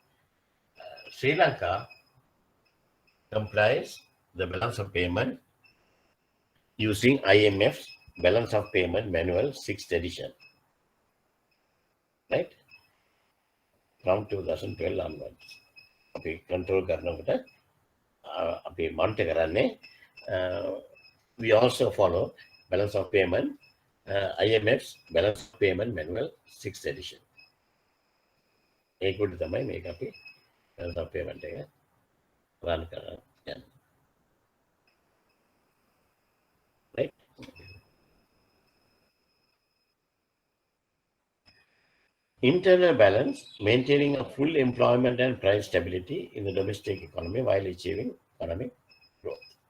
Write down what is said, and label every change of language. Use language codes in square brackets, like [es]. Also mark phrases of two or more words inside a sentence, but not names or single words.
[en] Sri Lanka complies the balance of payment using IMF's balance of payment manual 6th edition. Right? From 2012 onwards. [si] අපි control කරනකොට අපි monitor කරන්නේ [en] we also follow balance of payment IMF's balance of payment manual 6th edition. [si] ඒකට තමයි මේක අපි [en] balance of payment [si] එක run කරන්නේ. [en] Right? Internal balance, maintaining a full employment and price stability in the domestic economy while achieving economic growth.